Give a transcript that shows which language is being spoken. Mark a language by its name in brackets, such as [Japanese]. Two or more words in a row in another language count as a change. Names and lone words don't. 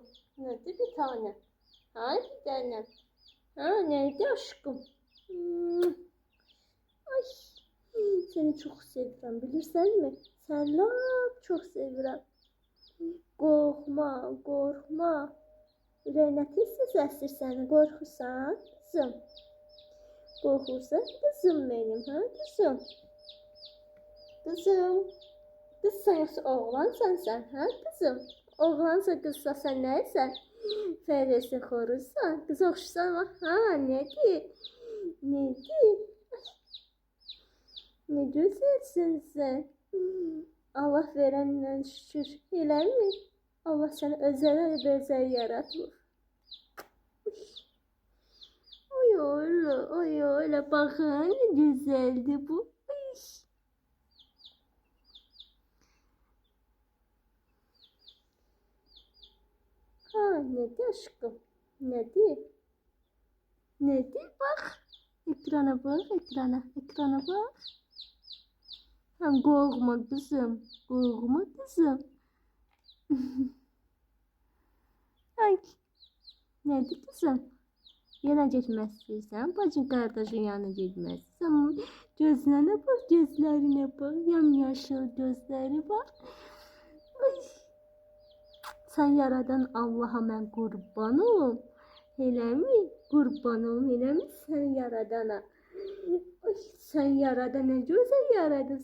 [Turkish] Nedir bir tane? Ha bir tane. Ha neydi aşkım? Ay seni çok seviyorum bilirsen mi? Sen lap çok seviyorum. Korkma korkma. [Azerbaijani] Ürəyinə tez-tez əsir səni, qorxursan, qızım. Qorxursan, qızım benim, ha, qızım. Qızım. Qızsan yoxsa oğlansan sən, hə, qızım? Oğlansa qızsa sən nəysən? Fərəsi xoruzsan, qız oxşusan, ha, nədir? Nədir? Ne gözəlsən sən. Allah verəndən şükür, eləmi? Allah səni özəl yaratır. [Turkish] Oy öyle bakın ne güzeldi bu. Ay. Ha nedir aşkım? Nedir? Nedir bak. Ekrana bak ekrana bak. Hem korkma kızım. Korkma kızım. Ay. Nedir kızım? [Azerbaijani] Yana getmək istəyirsən, bacın qardaşın yanına getmək istəyirsən. [Turkish] Gözlərine bak, gözlərine bak, yamyaşıl gözləri bak. Ay. [Azerbaijani] Sən yaradan Allah'a mən qurban olum. Eləmi? Qurban olum, eləmi sən yaradana? Ay, sən yaradan nə gözəl yaradı səni.